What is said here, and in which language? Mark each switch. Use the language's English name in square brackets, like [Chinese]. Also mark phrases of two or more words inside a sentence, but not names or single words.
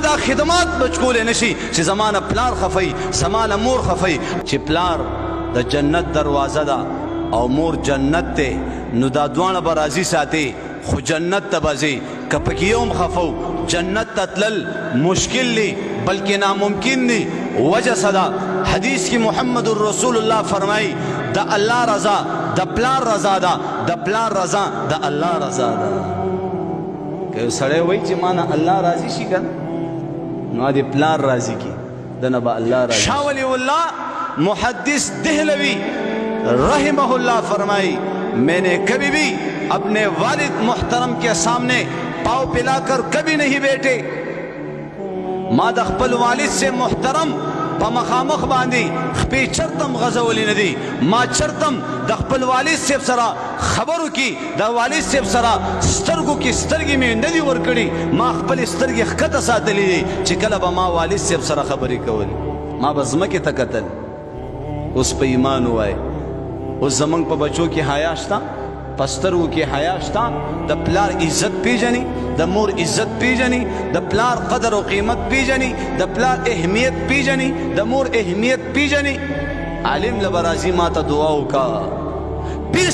[Pashto] دا خدمات بچ کولی نشي چې زما نه پلار خفئ زما نه مور خفئ چې پلار د جنت دروازه ده او مور جنت دی نو دا دواړه به راضي ساتي خو جنت ته به ځي که پکې یو هم خفو جنت ته تلل مشکل دی بلکې ناممکن دی وجه څه ده حدیث کې محمد رسول الله فرمایي د الله رضا د پلار رضا ده د پلار رضا د الله رضا ده که یو سړی وایي چې ما نه الله راضي [Urdu] شي که نو دې پلار راضي کی دنه به الله راضي شاه ولی الله محدث دہلوی رحمہ اللہ فرمائی میں نے کبھی بھی اپنے والد محترم کے سامنے پاؤں پلا کر کبھی نہیں بیٹھے [Pashto] ما د خپل والد سے محترم په مخامخ باندې خپې چرتم غځولې نه دي ما چرتم د خپل والد صاحب سره خبرو کې د والد صاحب سره سترګو کې سترګې مې نه دي ورکړي ما خپل سترګې ښکته ساتلې دي چې کله به ما والد صاحب سره خبرې کولې ما به ځمکې ته کتل اوس په ایمان ووایه اوس زمونږ په بچو کې حیا شته پسترو کې حیا شته د پلار عزت پیژني د مور عزت پیژني د پلار قدر او قیمت پیژني د پلار اهمیت پیژني د مور اهمیت پیژني عالم لبرازي ماته دعا وکا پیر